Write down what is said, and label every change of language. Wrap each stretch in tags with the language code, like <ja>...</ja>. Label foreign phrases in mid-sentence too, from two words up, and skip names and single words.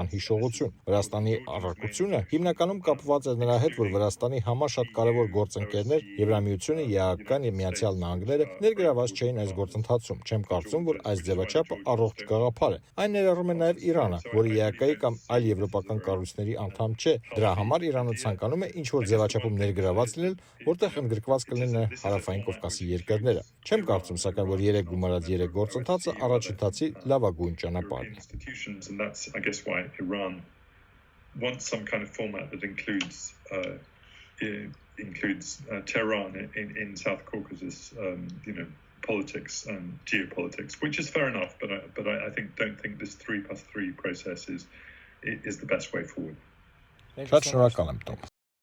<hy>հիշողություն։ Վրաստանի առարկությունը հիմնականում կապված է նրա հետ, որ Վրաստանի համար շատ կարևոր գործընկերներ Եվրամիությունը, ԵԱԿ-ն եւ Միացյալ Նահանգները ներգրաված չէին այս գործընթացում։ Չեմ կարծում, որ այս ձևաչափը առողջ գաղափար է։ Այն ներառում է նաեւ Իրանը, որը ԵԱԿ-ի կամ այլ եվրոպական կառույցների անդամ չէ։ Դրա համար Իրանը ցանկանում է ինչ-որ ձևաչափում ներգրաված լինել, որտեղ ընդգրկված կլինեն Հարավային Կովկասի երկրները։ Չեմ կարծում, սակայն, որ 3+3 գործընթացը առաջընթացի լավագույն ճանապարհն է։</hy> <en>And that's, I guess, why Iran wants some kind of format that includes Tehran in South Caucasus, politics and geopolitics, which is fair enough. But I don't think this 3+3 process is the best way forward.</en> <hy>Շատ շնորհակալ եմ, Տոմ։</hy>